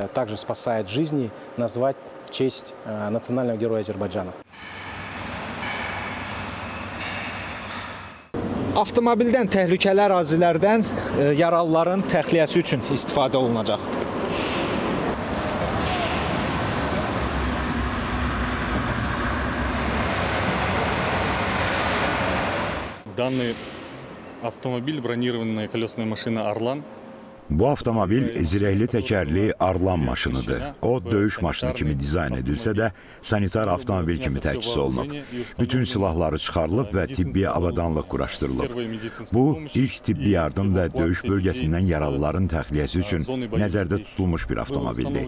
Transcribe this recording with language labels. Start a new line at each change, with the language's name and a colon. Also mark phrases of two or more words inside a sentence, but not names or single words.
Azerbaijani: Avtomobildən təhlükəli ərazilərdən yaralıların təxliyəsi üçün istifadə olunacaq.
Russian: Данный автомобиль, бронированная колесная машина «Орлан».
Azerbaijani: Bu avtomobil zirehli təkərli Arlan maşınıdır. O, döyüş maşını kimi dizayn edilsə də, sanitar avtomobil kimi təchis olunub. Bütün silahları çıxarılıb və tibbi avadanlıq quraşdırılıb. Bu, ilk tibbi yardım və döyüş bölgəsindən yaralıların təxliyəsi üçün nəzərdə tutulmuş bir avtomobildir.